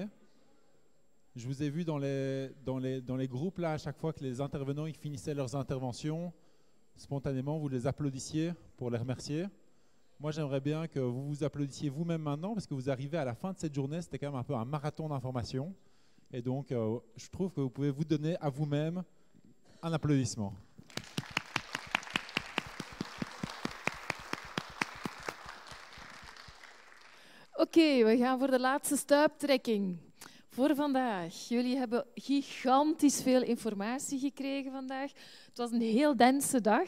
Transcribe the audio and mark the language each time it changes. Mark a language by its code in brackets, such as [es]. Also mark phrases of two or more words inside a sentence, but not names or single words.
[fr] Je vous ai vu dans les groupes, là, à chaque fois que les intervenants ils finissaient leurs interventions, spontanément, vous les applaudissiez pour les remercier. Moi, j'aimerais bien que vous vous applaudissiez vous-même maintenant, parce que vous arrivez à la fin de cette journée, c'était quand même un peu un marathon d'informations. Et donc, je trouve que vous pouvez vous donner à vous-même un applaudissement. [nl] Oké, we gaan voor de laatste stuiptrekking voor vandaag. Jullie hebben gigantisch veel informatie gekregen vandaag. Het was een heel dense dag.